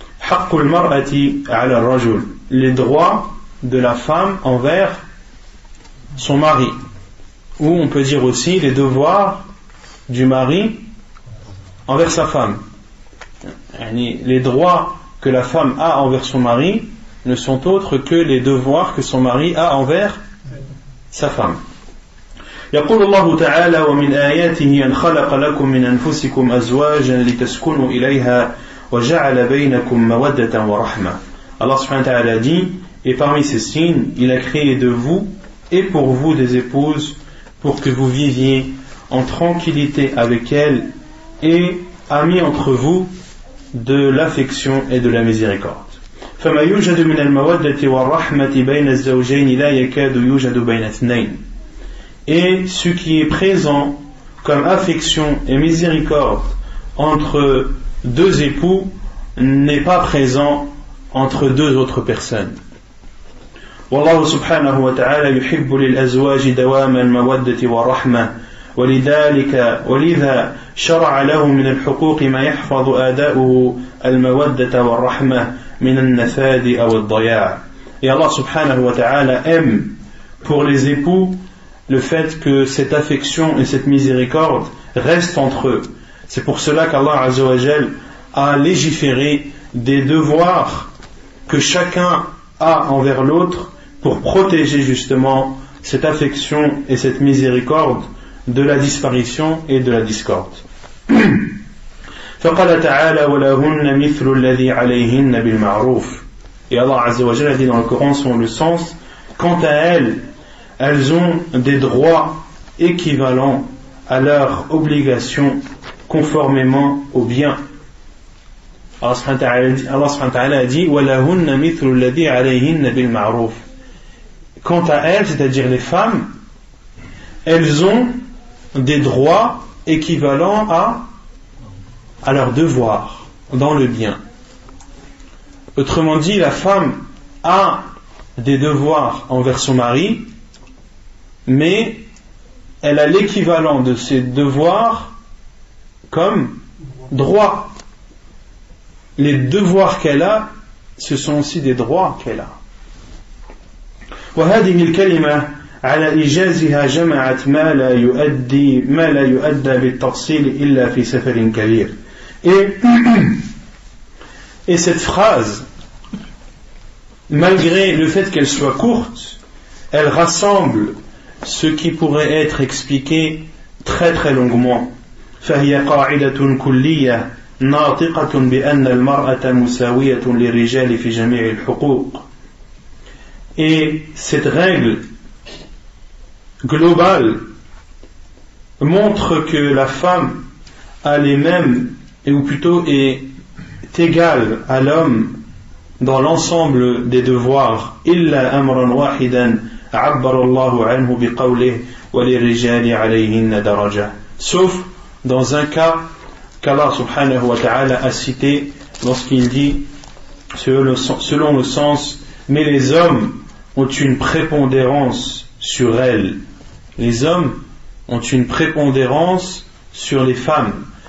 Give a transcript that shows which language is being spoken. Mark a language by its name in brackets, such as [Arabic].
[Arabic] Haqqul mar'ati 'ala ar-rajul, [French] les droits de la femme envers son mari, ou on peut dire aussi les devoirs du mari envers sa femme. Les droits que la femme a envers son mari ne sont autres que les devoirs que son mari a envers sa femme. [Arabic] يقول الله تعالى ومن آياته أن خلق لكم من أنفسكم أزواجا لتسكنوا إليها وجعل بينكم مودة ورحمة. [French] Allah subhanahu wa ta'ala dit, et parmi ces signes, il a créé de vous et pour vous des épouses pour que vous viviez en tranquillité avec elles et a mis entre vous de l'affection et de la miséricorde. [Arabic] فما يوجد من المودة والرحمة بين الزوجين لا يكاد يوجد بين اثنين. [French] Et ce qui est présent comme affection et miséricorde entre deux époux n'est pas présent entre deux autres personnes. [Arabic] والله سبحانه وتعالى يحب للأزواج دوام المودة والرحمة ولذا شرع له من الحقوق ما يحفظ آداؤه المودة والرحمة من النفاد أو الضياع. [French] Et Allah subhanahu wa ta'ala aime pour les époux le fait que cette affection et cette miséricorde restent entre eux. C'est pour cela qu'Allah Azza wa Jal a légiféré des devoirs que chacun a envers l'autre pour protéger justement cette affection et cette miséricorde de la disparition et de la discorde. [Arabic] فقال تعالى ولهن مثل الذي عليهن بالمعروف. [French] Et Allah Azza wa Jal a dit dans le Coran selon le sens, quant à elles ont des droits équivalents à leurs obligations conformément au bien. Allah subhanahu wa ta'ala a dit [Arabic] وَلَهُنَّ مِثْلُ الَّذِي عَلَيْهِنَّ بِالْمَعْرُوفِ. [French] Quant à elles, c'est-à-dire les femmes, elles ont des droits équivalents à leurs devoirs dans le bien. Autrement dit, la femme a des devoirs envers son mari, mais elle a l'équivalent de ses devoirs comme droits. Les devoirs qu'elle a, ce sont aussi des droits qu'elle a. [Arabic] وهذه الكلمة على إيجازها جمعت ما لا يؤدى بالتفصيل إلا في سفر كبير. [French] Et cette phrase, malgré le fait qu'elle soit courte, elle rassemble ce qui pourrait être expliqué très très longuement. [Arabic] فهي قاعدة كلية ناطقة بأن المرأة مساوية للرجال في جميع الحقوق. [French] Et cette règle globale montre que la femme a les mêmes, ou plutôt est égale à l'homme dans l'ensemble des devoirs. [Arabic] إلا أمرا واحدا عبر الله عنه بقوله وللرجال عليهن درجة. [French] Sauf dans un cas qu'Allah subhanahu wa ta'ala a cité lorsqu'il dit selon le sens, mais les hommes ont une prépondérance sur elles. Les hommes ont une prépondérance sur les femmes.